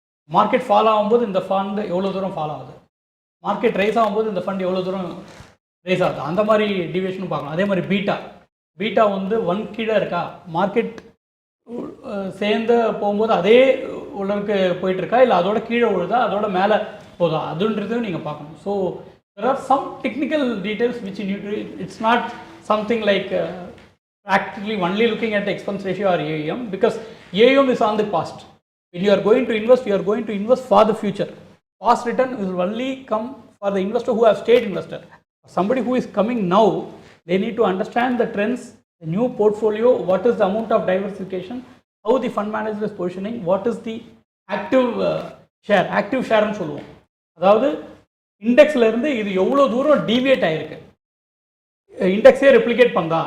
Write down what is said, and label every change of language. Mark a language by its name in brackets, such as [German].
[Tamil] Market follow ஆகும்போது இந்த fund எவ்வளோ தூரம் ஃபாலோ ஆகுது, மார்க்கெட் ரைஸ் ஆகும்போது இந்த ஃபண்ட் எவ்வளோ தூரம் ரைஸ் ஆகுது, அந்த மாதிரி டீவியேஷனும் பார்க்கலாம். அதே மாதிரி பீட்டா வந்து 1 கீழே இருக்கா, மார்க்கெட் சேர்ந்து போகும்போது அதே உள்ளருக்கு போயிட்டுருக்கா, இல்லை அதோட கீழே விழுதா, அதோட மேலே போதும் அதுன்றதையும் நீங்கள் பார்க்கணும். [English] So there are some technical details which you need to, it's not something like practically only looking at the expense ratio or AUM, because AUM is on the past. When you are going to invest, you are going to invest for the future. Past return will only come for the investor who have stayed investor. Somebody who is coming now, they need to understand the trends, the new portfolio, what is the amount of diversification, how the fund manager is positioning, what is the active share [Tamil] னு சொல்லுவோம். அதாவது இண்டெக்ஸ்ல இருந்து இது எவ்வளோ தூரம் deviate ஆயிருக்கு, இண்டெக்ஸே replicate பண்ணா.